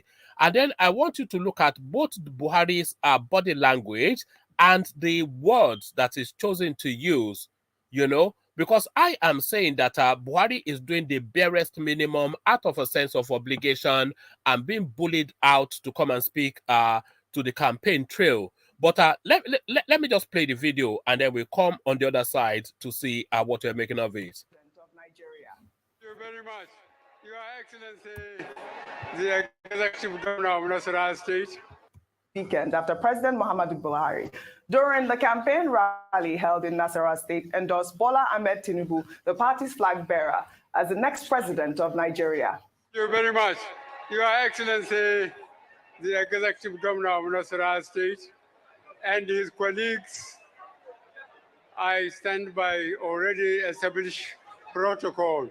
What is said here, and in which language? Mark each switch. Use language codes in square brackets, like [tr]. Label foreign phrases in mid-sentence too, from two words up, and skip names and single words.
[en] And then I want you to look at both Buhari's body language and the words that is chosen to use, because I am saying that Buhari is doing the barest minimum out of a sense of obligation and being bullied out to come and speak to the campaign trail. But let me just play the video, and then we'll come on the other side to see what we're making of it. Of Nigeria. Thank you very much. Your Excellency, the Executive Governor of Nasarawa State. Weekend after President Muhammadu Buhari, during the campaign rally held in Nasarawa State, endorsed Bola Ahmed Tinubu, the party's flag bearer, as the next president of Nigeria. Thank you very much. Your Excellency, the Executive Governor of Nasarawa State, and his colleagues, I stand by already established protocol.